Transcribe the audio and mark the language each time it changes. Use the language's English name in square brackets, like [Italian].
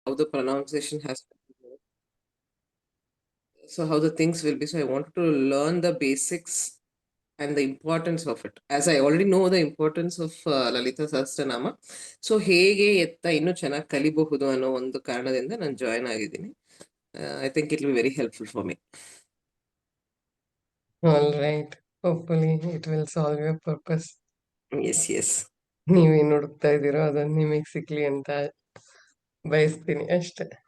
[English] how the pronunciation has to be. So how the things will be. So I wanted to learn the basics and the importance of it. As I already know the importance of Lalita Sahasranama. [Kannada] So ಹೇಗೆ ಎತ್ತ ಇನ್ನೂ ಚೆನ್ನಾಗಿ ಕಲಿಬಹುದು ಅನ್ನೋ ಒಂದು ಕಾರಣದಿಂದ ನಾನು join ಆಗಿದ್ದೀನಿ. [English] I think it will very helpful for me. All right. Hopefully it will solve your purpose. Yes yes. [Kannada] ನೀವೇನು ಹುಡುಕ್ತಾ ಇದ್ದೀರೋ ಅದನ್ನು ನಿಮಗೆ ಸಿಕ್ಲಿ ಅಂತ ಬಯಸ್ತೀನಿ ಅಷ್ಟೇ.